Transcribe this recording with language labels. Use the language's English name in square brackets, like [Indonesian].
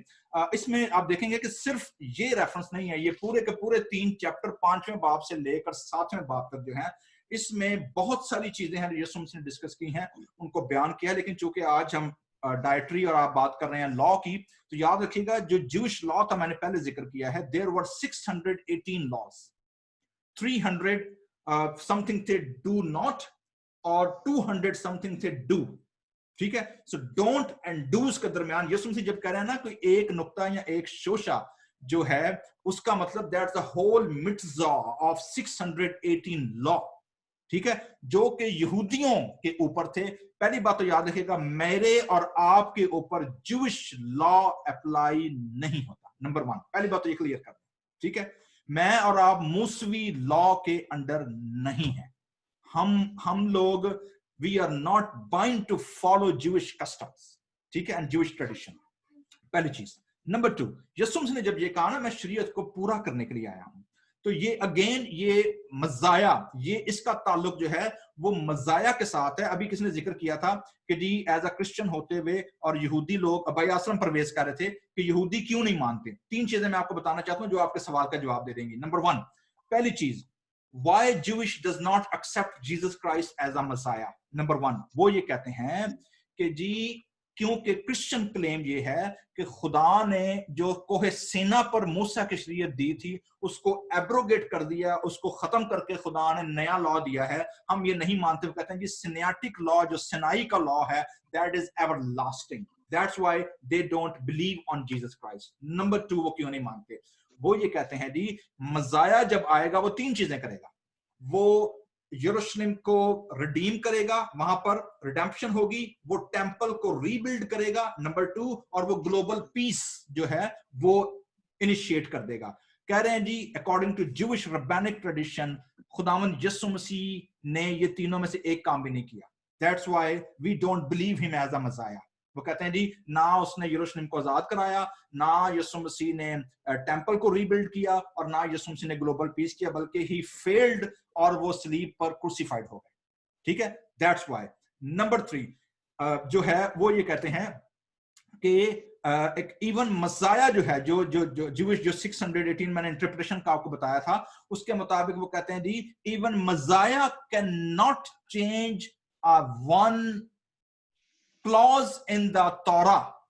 [Urdu] لیکن اس میں آپ دیکھیں گے کہ صرف یہ ریفرنس نہیں ہے. یہ پورے کے پورے 3 چیپٹر 5ویں باب سے لے کر 7ویں باب تک جو ہے اس میں بہت ساری چیزیں ہیں جو یسوع مسیح نے ڈسکس کی ہیں ان کو بیان کیا. لیکن چونکہ آج ہم ڈائٹری اور آپ بات کر رہے ہیں لا کی تو یاد رکھیے گا جو جوش لا تھا میں نے پہلے ذکر کیا ہے [English] there were 618 laws. 300 something تھے do not اور 200 something تھے do. [Urdu] ٹھیک ہے. سو ڈونٹ اینڈ ڈوز کے درمیان یسوع مسیح جب کہہ رہے ہیں نا کوئی ایک نقطہ یا ایک شوشہ جو ہے اس کا مطلب that's [English] the whole mitzvah of 618 law. [Urdu] ٹھیک ہے جو کہ یہودیوں کے اوپر تھے. پہلی بات تو یاد رکھیے گا میرے اور آپ کے اوپر جوش لا اپلائی نہیں ہوتا. نمبر 1 پہلی بات تو یہ کلیئر کر دیں. ٹھیک ہے میں اور آپ موسوی لا کے انڈر نہیں ہیں. ہم لوگ [English] we are not bound to follow Jewish customs. [Urdu] ٹھیک ہے [English] and Jewish tradition. [Urdu] پہلی چیز. نمبر 2 یسوع مسیح نے جب یہ کہا نا میں شریعت کو پورا کرنے کے لیے آیا ہوں تو یہ اگین یہ مزایا یہ اس کا تعلق جو ہے وہ مزایا کے ساتھ ہے. ابھی کس نے ذکر کیا تھا کہ جی ایز اے کرسچن ہوتے ہوئے اور یہودی لوگ ابائی آسرم پرویز کر رہے تھے کہ یہودی کیوں نہیں مانتے. 3 چیزیں میں آپ کو بتانا چاہتا ہوں جو آپ کے سوال کا جواب دے دیں گی. نمبر 1 پہلی چیز [English] why Jewish does not accept Jesus Christ as a Messiah. [Urdu] Number 1 وہ یہ کہتے ہیں کہ جی کیونکہ کرسچن کلیم یہ ہے کہ خدا نے جو کوہ سینا پر موسیٰ کی شریعت دی تھی اس کو ایبروگیٹ کر دیا اس کو ختم کر کے خدا نے نیا لا دیا ہے. ہم یہ نہیں مانتے. وہ کہتے ہیں جی سینیاٹک لا جو سینائی کا لا ہے [English] that is everlasting. That's why they don't believe on Jesus Christ. [Urdu] Number 2 وہ کیوں نہیں مانتے. وہ یہ کہتے ہیں جی مزایا جب آئے گا وہ 3 چیزیں کرے گا. وہ یروشلم کو ریڈیم کرے گا وہاں پر ریڈمپشن ہوگی. وہ ٹیمپل کو ری بلڈ کرے گا. نمبر 2 اور وہ گلوبل پیس جو ہے وہ انیشیٹ کر دے گا. کہہ رہے ہیں جی اکارڈنگ ٹو جوش ربانک ٹریڈیشن خداوند یسوع مسیح نے یہ تینوں میں سے ایک کام بھی نہیں کیا. [English] That's why we don't believe him as a Messiah. [Urdu] وہ کہتے ہیں جی نہ اس نے یروشلم کو آزاد کرایا نہ یسوع مسیح نے ٹیمپل کو ری بلڈ کیا اور نہ یسوع مسیح نے گلوبل پیس کیا بلکہ ہی فیلڈ اور وہ صلیب پر کروسیفائڈ ہو گئے. ٹھیک ہے دیٹس وائی. نمبر 3 جو ہے وہ یہ کہتے ہیں کہ ایک ایون مزایا جو ہے جو جوش جو 618 میں نے انٹرپریٹیشن کا آپ کو بتایا تھا اس کے مطابق وہ کہتے ہیں جی even مزایا can not change [English] one clause in the Torah.